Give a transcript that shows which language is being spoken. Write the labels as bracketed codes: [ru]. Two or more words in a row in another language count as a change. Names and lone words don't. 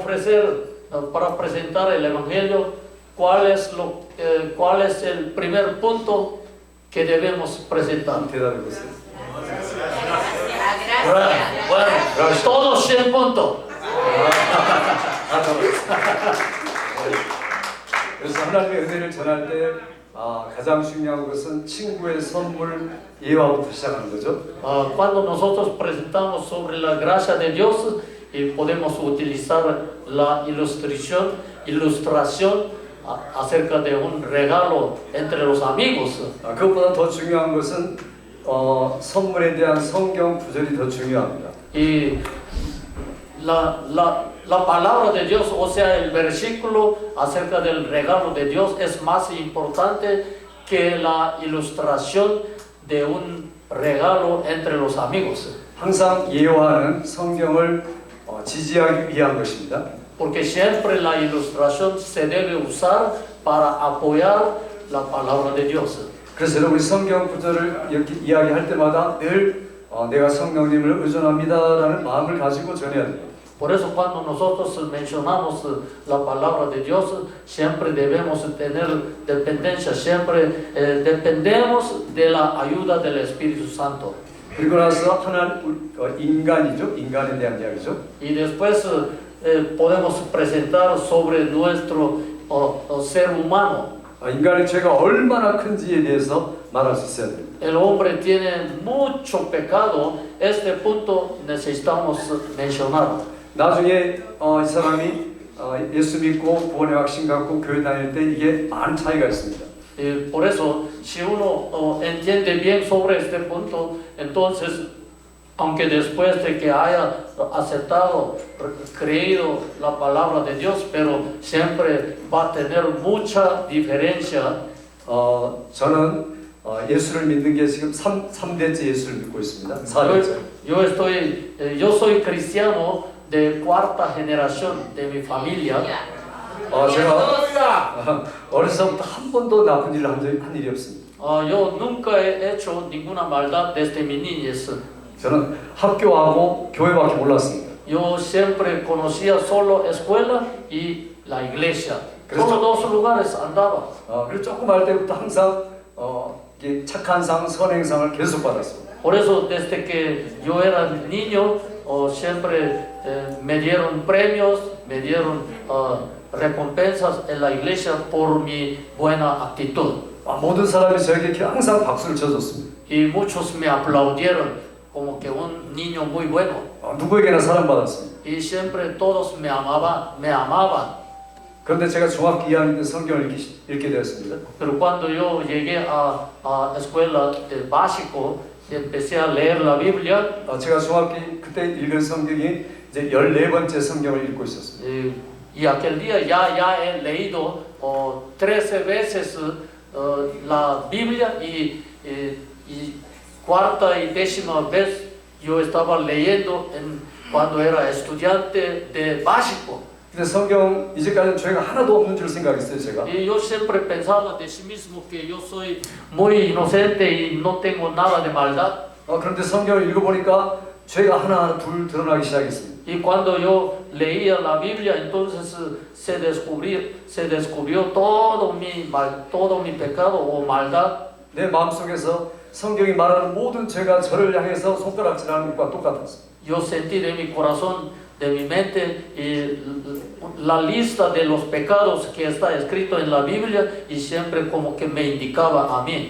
[es] ofrecer, para presentar el Evangelio, cuál es el primer punto que debemos presentar. [ko] 대답해보세요. [es] Bueno, todos 100 puntos. [ko] 그래서 하나님의 은혜를 전할 때 가장 중요한 것은 친구의 선물 예화부터 시작하는 거죠. [es] Cuando nosotros presentamos sobre la gracia de Dios, podemos utilizar la ilustración acerca de un regalo entre los amigos. [ko] 그것보다 더 중요한 것은 선물에 대한 성경 구절이 더 중요합니다. [es] Y la palabra de Dios, o sea, el versículo acerca del regalo de Dios es más importante que la ilustración de un regalo entre los amigos. [ko] 항상 예화는 성경을 지지하기 위한 것입니다. [es] Porque siempre la ilustración se debe usar para apoyar la palabra de Dios. [ko] 그래서 여러분이 성경 구절을 이렇게 이야기할 때마다 늘 내가 성령님을 의존합니다라는 마음을 가지고 전해야 됩니다. [es] Por eso cuando nosotros mencionamos la palabra de Dios, siempre debemos tener dependencia, siempre dependemos de la ayuda del Espíritu Santo. [ko] 그리고 나서 인간이죠. 인간에 대한 이야기죠. [es] Y después podemos presentar sobre nuestro ser humano. [ko] 인간의 죄가 얼마나 큰지에 대해서 말할 수 있어야 됩니다. [es] El hombre tiene mucho pecado. Este punto necesitamos mencionar. [ko] 나중에 이 사람이 예수 믿고 구원의 확신 갖고 교회 다닐 때 이게 많은 차이가 있습니다. [es] Por eso, si uno entiende bien sobre este punto, entonces, aunque después de que haya aceptado, creído la palabra de Dios, pero siempre va a tener mucha diferencia. [ko] 저는 예수를 믿는 게 지금 3대째 예수를 믿고 있습니다. 4대째. [es] Yo soy cristiano de cuarta generación de mi familia. [ko] 제가 어려서부터 한 번도 나쁜 일을 한 일이 없습니다. [es] Yo nunca he hecho ninguna maldad desde mi niñez. [ko] 저는 학교하고 교회밖에 몰랐습니다. [es] Yo siempre conocía solo escuela y la iglesia. Solo dos lugares andaba. [ko] 그리고 조금 할 때부터 항상 착한 상, 선행상을 계속 받았습니다. [es] Por eso desde que yo era niño, siempre me dieron premios, me dieron recompensas en la iglesia por mi buena actitud. [ko] 모든 사람이 저에게 항상 박수를 쳐줬습니다. [es] Y muchos me aplaudieron como que un niño muy bueno. [ko] 누구에게나 사랑받았습니다. [es] Y siempre todos me amaban. [ko] 그런데 제가 중학교 2학년 때 성경을 읽게 되었습니다. [es] Pero cuando yo llegué a escuela de básico, empecé a leer la Biblia. [ko] 제가 중학교 그때 읽은 성경이 이제 14번째 성경을 읽고 있었습니다. [es] Y aquel día ya he leído 13 veces la Biblia y cuarta y décima vez yo estaba leyendo cuando era estudiante de básico. [ko] 근데 성경 이제까지는 죄가 하나도 없는 줄 생각했어요, 제가. [es] Y yo siempre pensaba de sí mismo que yo soy muy inocente y no tengo nada de maldad. [ko] 그런데 성경을 읽어보니까 죄가 하나 둘 드러나기 시작했습니다. [es] Y cuando yo leía la Biblia, entonces se descubrió todo mi pecado o maldad. [ko] 내 마음속에서 성경이 말하는 모든 죄가 저를 향해서 손가락질하는 것과 똑같았어요. [es] Yo sentí de mi corazón, de mi mente, la lista de los pecados que está escrito en la Biblia y siempre como que me indicaba a mí.